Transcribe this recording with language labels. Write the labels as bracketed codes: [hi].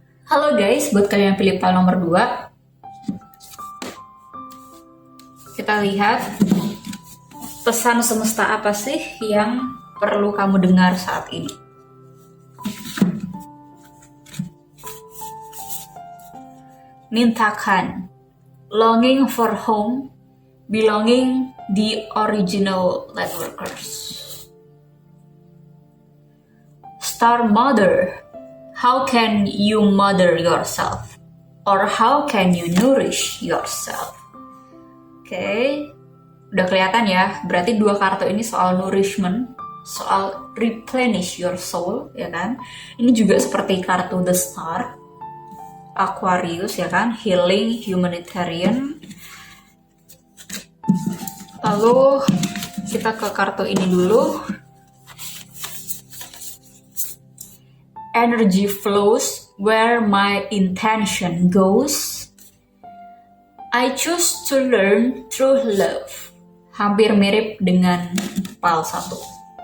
[id] Halo guys, buat kalian yang pilih file nomor 2, kita lihat pesan semesta apa sih yang perlu kamu dengar saat ini. [en] Mintakan, longing for home, belonging the original lightworkers. Star Mother, how can you mother yourself? Or how can you nourish yourself? [id] Oke, udah kelihatan ya, berarti 2 kartu ini soal nourishment, soal [en] replenish your soul, [id] ya kan? Ini juga seperti kartu The Star, Aquarius, ya kan? [en] Healing, humanitarian. [id] Lalu kita ke kartu ini dulu. [en] Energy flows where my intention goes. I choose to learn through love. [id] Hampir mirip dengan file 1.